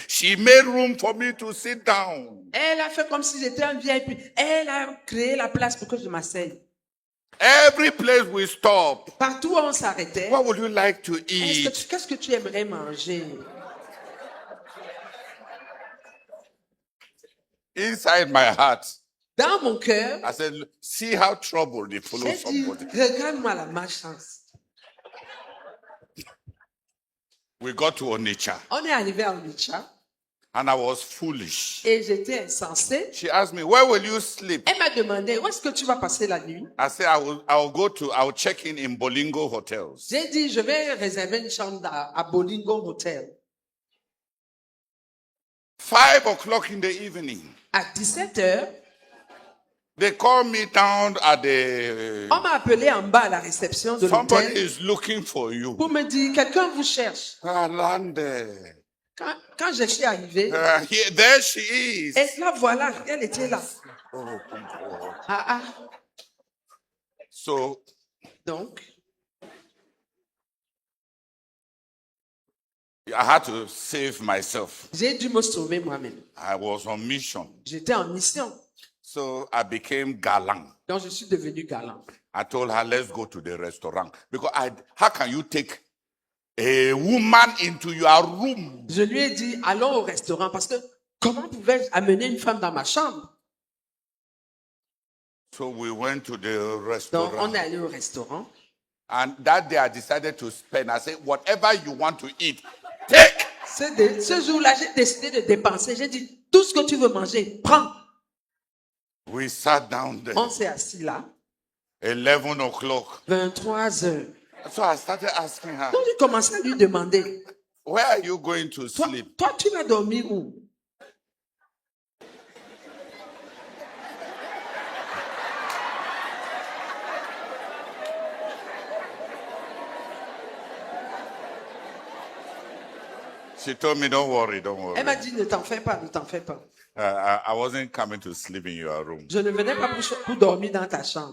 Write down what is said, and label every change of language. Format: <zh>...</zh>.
<en>She made room for me to sit down.</en> <fr>elle a fait comme si j'étais un VIP. Elle a créé la place pour que je m'asseye.</fr> <en>Every place we stop.</en> <fr>Partout où on s'arrêtait,</fr> <en>What would you like to eat?</en> <fr>qu'est-ce que tu aimerais manger?</fr> <en>Inside my heart,</en> <fr>Dans mon cœur,</fr> <en>I said, see how trouble they follow</en> <fr>j'ai dit,</fr> <en>somebody.</en> <fr>regarde-moi la malchance.</fr> <en>We got to Onitsha,</en> <fr>On est arrivé à Onitsha</fr> <en>and I was foolish.</en> <fr>et j'étais insensé.</fr> <en>She asked me, where will you sleep?</en> <fr>Elle m'a demandé, où est-ce que tu vas passer la nuit?</fr> <en>I said, I'll check in Bolingo hotels.</en> <fr>J'ai dit, je vais réserver une chambre à Bolingo Hotel.</fr> <en>5 o'clock in the evening,</en> <fr>À 17h,</fr> <en>they called me down at the.</en> <fr>on m'a appelé en bas à la réception de</fr> <en>Somebody</en> <fr>l'hôtel</fr> <en>is looking for you.</en> <fr>pour me dire, quelqu'un vous cherche. Alande. Quand je suis arrivé,</fr> <en>There she is.</en> <fr>et là voilà, elle était là.</fr> <en>Oh, God. Ah, So</en> <fr>donc,</fr> <en>I had to save myself.</en> <fr>j'ai dû me sauver moi-même.</fr> <en>I was on mission.</en> <fr>J'étais en mission,</fr> <en>So I became galant.</en> <fr>donc je suis devenu galant.</fr> <en>I told her, let's go to the restaurant. Because how can you take a woman into your room?</en> <fr>Je lui ai dit, allons au restaurant, parce que comment pouvais-je amener une femme dans ma chambre?</fr> <en>So we went to the</en> <fr>Donc,</fr> <en>restaurant.</en> <fr>on est allé au restaurant.</fr> <en>And that day I decided to spend. I said, whatever you want to eat, take.</en> <fr>Ce jour-là, j'ai décidé de dépenser. J'ai dit, tout ce que tu veux manger, prends.</fr> <en>We sat down there.</en> <fr>On s'est assis là,</fr> <en>11 o'clock.</en> <fr>23 heures.</fr> <en>So I started asking her,</en> <fr>Donc, j'ai commencé à lui demander,</fr> <en>where are you going to</en> <fr>toi,</fr> <en>sleep?</en> <fr>toi, tu vas dormir où?</fr> <en>She told me, don't worry, don't worry.</en> <fr>Elle m'a dit, ne t'en fais pas, ne t'en fais pas.</fr> <en>I wasn't coming to sleep in your room.</en> <fr>Je ne venais pas pour dormir dans ta chambre.</fr>